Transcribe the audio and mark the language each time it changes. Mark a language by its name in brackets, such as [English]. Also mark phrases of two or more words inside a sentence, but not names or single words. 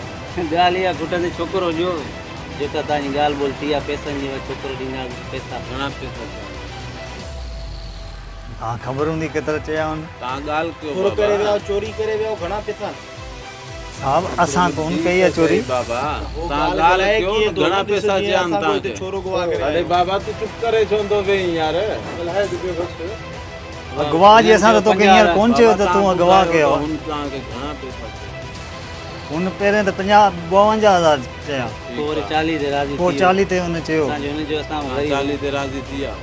[Sindhi] ॻाल्हि इहा खुटंदे छोकिरो ॾियो जेका तव्हांजी ॻाल्हि ॿोल थी आहे पैसनि जी, छोकिरो ॾींदा पैसा। घणा पैसा चयो हाँ ख़बर हूंदी केतिरा चया हुन। तव्हां ॻाल्हि कयो चोरी करे बाबा। विया, चोरी करे विया, घणा पैसा साहब असां कोन कई आहे चोरी। बाबा तव्हां ॻाल्हि कयो न घणा पैसा चया आहिनि तव्हांखे। छोरो गवा करे अरे बाबा तू चुप करे छो थो वेही यार। गवाह जी असां त तोखे हींअर कोन चयो त तूं गवाह कयो। हुन तव्हांखे घणा पैसा चया हुन पहिरें त 52,000 चया, पोइ वरी 40 ते राज़ी पोइ 40 ते हुन चयो। असांजो हुन जो असां वरी 40 ते राज़ी थी विया।